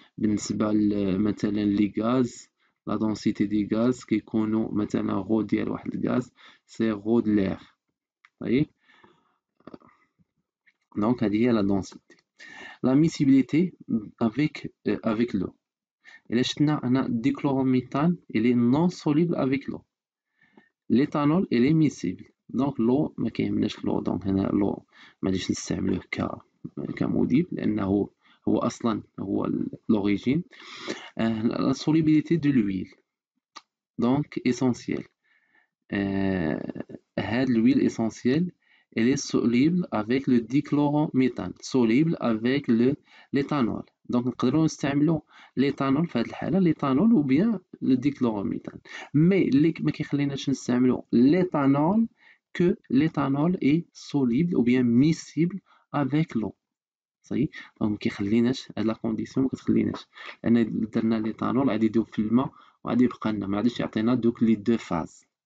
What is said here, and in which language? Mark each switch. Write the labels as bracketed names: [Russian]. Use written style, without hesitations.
[Arabic] بالنسبة مثلا لي غاز [French] la densité des gaz [Arabic] كيكونوا مثلا rho ديال واحد الغاز [French] c'est rho de l'air. [Arabic] صحيح donc هذه هي la densité. [French] La miscibilité avec l'eau. [Arabic] إلا شفنا هنا [French] dichlorométhane il est non soluble avec l'eau. L'éthanol il est miscible. [Arabic] donc l'eau ما كيهمناش l'eau donc هنا l'eau ما غاديش نستعملوه كمذيب لأنه هو أصلا هو l'origine. [French] La solubilité de l'huile donc essentielle. هاد l'huile essentielle elle est soluble avec le dichlorométhane soluble avec l'éthanol. donc [Arabic] نقدروا نستعملوا [French] l'éthanol [Arabic] في هاد الحالة [French] l'éthanol ou bien le dichlorométhane. mais [Arabic] اللي ما كيخليناش نستعملوا [French] l'éthanol que l'éthanol est soluble ou bien miscible avec l'eau. [Arabic] صحيح دونك ما كيخليناش هاد لا كونديسيون ما كتخليناش لان درنا ليتانول غادي يذوب في الماء وغادي يبقى لنا ما غاديش يعطينا دوك لي دو فاز.